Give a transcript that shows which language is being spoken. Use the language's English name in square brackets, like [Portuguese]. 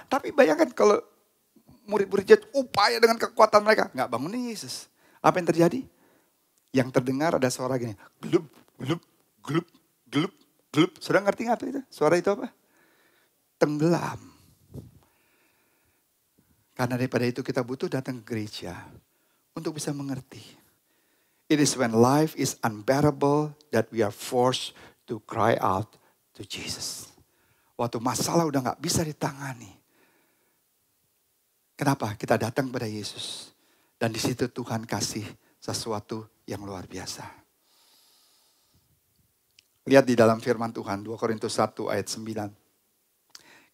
[Indonesian] Tapi bayangkan kalau murid-muridnya upaya dengan kekuatan mereka, gak bangunin Yesus. Apa yang terjadi? Yang terdengar ada suara gini, glup, glup, glup, glup, glup. Saudara ngerti nggak itu? Suara itu apa? Tenggelam. Karena daripada itu kita butuh datang ke gereja untuk bisa mengerti. [English] It is when life is unbearable that we are forced to cry out to Jesus. [Indonesian] Waktu masalah udah nggak bisa ditangani. Kenapa? Kita datang kepada Yesus. Dan di situ Tuhan kasih sesuatu yang luar biasa. Lihat di dalam firman Tuhan, 2 Korintus 1 ayat 9.